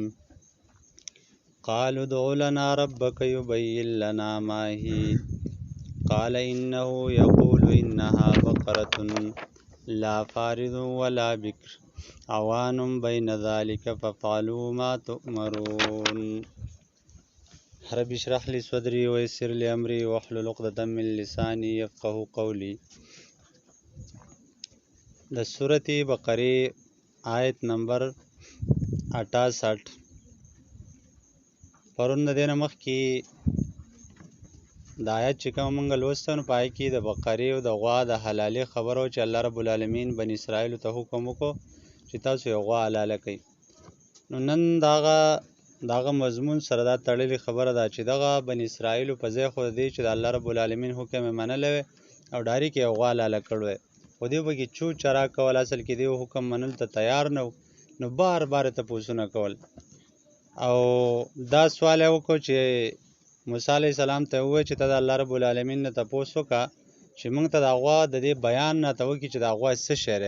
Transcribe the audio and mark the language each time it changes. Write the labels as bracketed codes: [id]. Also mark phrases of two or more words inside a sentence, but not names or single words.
[ar] قالوا ادع لنا ربك يبين لنا ما هي قال إنه يقول إنها بقرة لا فارض ولا بكر عوان بين ذلك فافعلوا ما تؤمرون. رب اشرح لي صدري ويسر لي أمري واحلل عقدة من لساني يفقه قولي. [ps] د سورة بقره آیت نمبر 68. پرون د دینه مخکې د آیت چې کوم مونږ لوسته نو پای کې د بقرې او د غوا د حلالې خبرو چې الله [ar] رب العالمین [ps] بنی اسرائیل ته حکم وکړو چې تاسو یو غوا حلاله کړئ. نو نن دغه مضمون سره دا تړلې خبره ده چې دغه بنی اسرائیل په ځای خو دی چې د الله [ar] رب العالمین [ps] حکم یې منلی وی او ډایرکټ یې یو غوا حلاله کړی وی، خو دوی پکې چو چرا کول، اصل کې دوی حکم منلو ته تیار نه و. نو بار بار تپوسونه کول او دا سوال یې وکړو چې موسی [ar] علیه السلام [ps] ته ووایي چې ته د الله [ar] رب العالمین [ps] نه تپوس وکړه چې موږ ته د غوا د دې بیان راته وکړي چې د غوا څه شی دی.